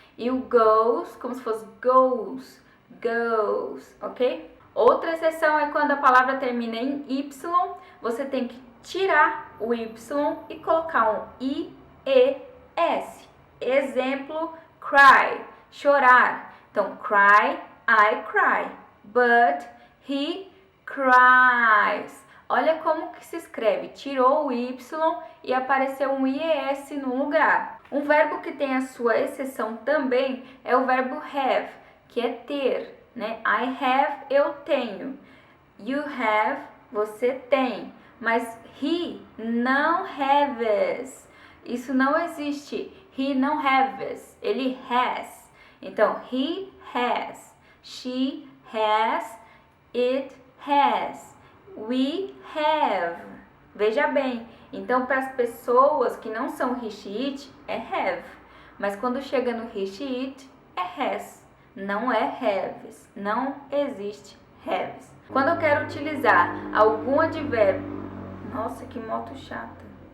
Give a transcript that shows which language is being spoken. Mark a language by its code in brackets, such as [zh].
[pt] E o goes, como se fosse goes, ok? Outra exceção é quando a palavra termina em Y, você tem que tirar o Y e colocar um IES. Exemplo, cry, chorar. [en] Então, cry, I cry, but he cries. [pt] Olha como que se escreve, tirou o Y e apareceu um IES no lugar. Um verbo que tem a sua exceção também é o verbo have, que é ter, né? [en] I have, [pt] eu tenho. [en] You have, [pt] você tem. Mas he não haves. Isso não existe. He não haves, ele has. [en] Então, he has, she has, it has, we have. [pt] Veja bem, então para as pessoas que não são he, she, it, é have. Mas quando chega no he, she, it, é has. Não é haves. Não existe haves. Quando eu quero utilizar algum advérbio... Nossa, que moto chata.